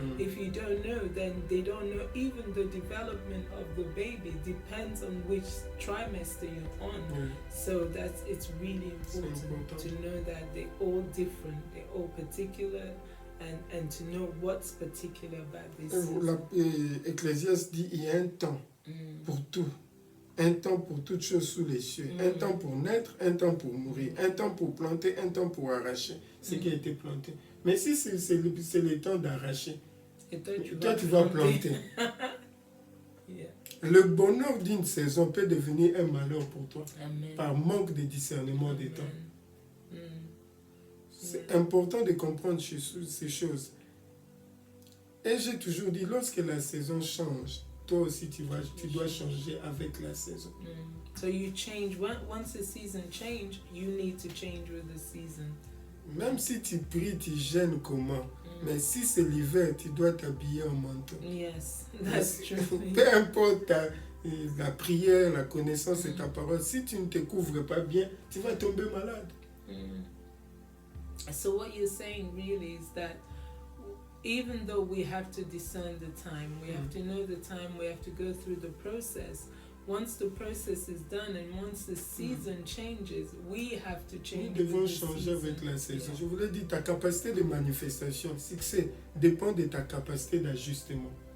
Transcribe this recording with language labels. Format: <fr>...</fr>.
<en>If you don't know, then they don't know. Even the development of the baby depends on which trimester you're on. So it's really important to know that they're all different, they're all particular, and to know what's particular about this.</en> <fr>Ecclésiaste dit il y a un temps pour tout. Un temps pour toutes choses sous les cieux. Un temps pour naître, un temps pour mourir. Un temps pour planter, un temps pour arracher ce qui a été planté. Mais si c'est le temps d'arracher, toi tu vas planter. Le bonheur d'une saison peut devenir un malheur pour toi. Par manque de discernement des temps. C'est important de comprendre ces choses. Et j'ai toujours dit, lorsque la saison change, toi aussi tu dois changer avec la saison.</fr> <en>So you change, once the season change, you need to change with the season.</en> <fr>Même si tu pries, tu gênes comment, mais si c'est l'hiver, tu dois t'habiller en manteau.</fr> <en>Yes, that's true.</en> <fr>Peu importe la prière, la connaissance de ta parole, si tu ne te couvres pas bien, tu vas tomber malade.</fr> <en>So what you're saying really is that even though we have to discern the time, we have to know the time, we have to go through the process. Once the process is done and once the season changes, we have to change.</en> <fr>Nous devons changer avec la saison. Je voulais dire, ta capacité de manifestation, succès, dépend de ta capacité d'ajustement.</fr>